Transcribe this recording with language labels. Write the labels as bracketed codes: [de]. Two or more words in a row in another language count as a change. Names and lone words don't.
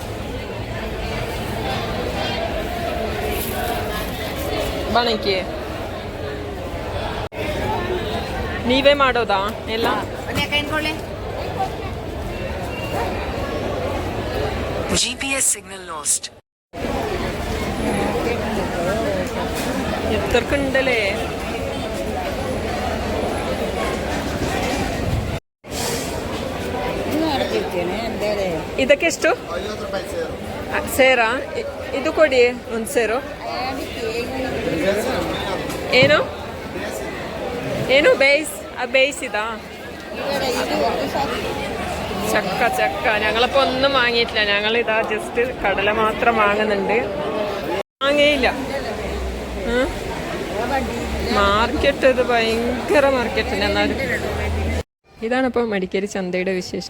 [kn] ಬಣಕ್ಕೆ ನೀವೇ ಮಾಡೋದಾ ಎಲ್ಲ? [en] GPS signal lost. [ml] എത്രക്കുണ്ടല്ലേ? [kn] ಇದಕ್ಕೆ ಎಷ್ಟು ಸೇರಾ? ಇದು ಕೊಡಿ ಒಂದು ಸೇರು. ಏನು ಏನು ಬೇಯಿಸಿದಾ? [ml] ചക്ക ഞങ്ങളിപ്പോൾ ഒന്നും വാങ്ങിയിട്ടില്ല. ഞങ്ങളിതാ ജസ്റ്റ് കടല മാത്രം വാങ്ങുന്നുണ്ട്. വാങ്ങിയില്ല. മാർക്കറ്റ് ഇത് ഭയങ്കര മാർക്കറ്റിന്. എന്നാലും ഇതാണിപ്പോൾ മടിക്കേരി ചന്തയുടെ വിശേഷം.